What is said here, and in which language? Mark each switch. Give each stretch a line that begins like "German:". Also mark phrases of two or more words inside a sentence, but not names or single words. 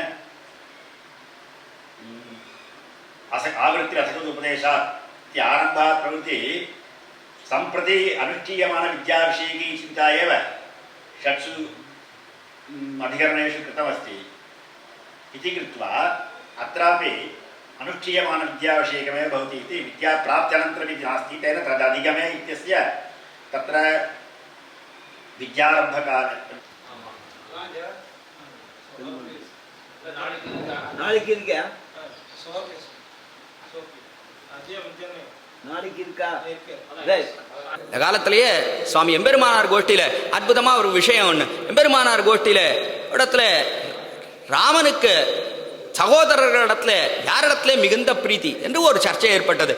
Sanskrit: आवृत्तिरथगोपदेशात् इति आरम्भात् प्रवृत्ति सम्प्रति अनुष्ठीयमानविद्याविषयिकी चिन्ता एव षट्सु अधिकरणेषु कृतमस्ति इति कृत्वा अत्रापि अनुष्ठीयमानविद्याविषयकमेव भवति इति विद्याप्राप्त्यनन्तरमिति नास्ति। तेन तदधिगमे इत्यस्य तत्र विद्यारम्भकाले
Tamil: இந்த காலத்திலேயே சுவாமி எம்பெருமானார் கோஷ்டியில அற்புதமா ஒரு விஷயம் ஒண்ணு. எம்பெருமானார் கோஷ்டியில இடத்துல ராமனுக்கு சகோதரர்களிடத்துல யாரிடத்துல மிகுந்த பிரீத்தி என்று ஒரு சர்ச்சை ஏற்பட்டது.